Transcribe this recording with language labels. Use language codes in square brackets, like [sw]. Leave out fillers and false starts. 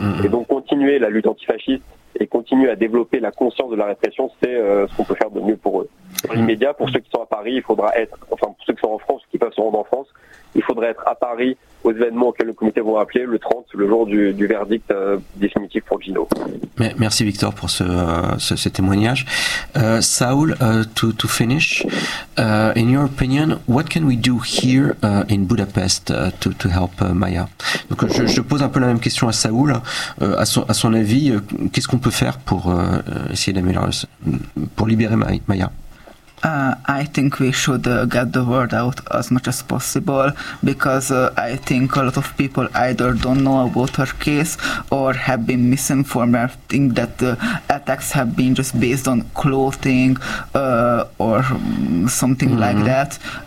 [fr] Et donc continuer la lutte antifasciste et continuer à développer la conscience de la répression, c'est ce qu'on peut faire de mieux pour eux. Dans l'immédiat, pour ceux qui sont à Paris, pour ceux qui sont en France, qui peuvent se rendre en France, il faudra être à Paris aux événements auxquels le comité vont appeler le 30, le jour du verdict définitif pour Gino. Merci Victor pour ce témoignage. [en] Saul, to finish, in your opinion, what can we do here in Budapest to help Maya? [fr] Donc, je pose un peu la même question à Saul. À son avis, qu'est-ce qu'on peut faire pour essayer d'améliorer, pour libérer Maya? [en] I think we should get the word out as much as possible, because I think a lot of people either don't know about her case or have been misinformed. I think that the attacks have been just based on clothing or something like that.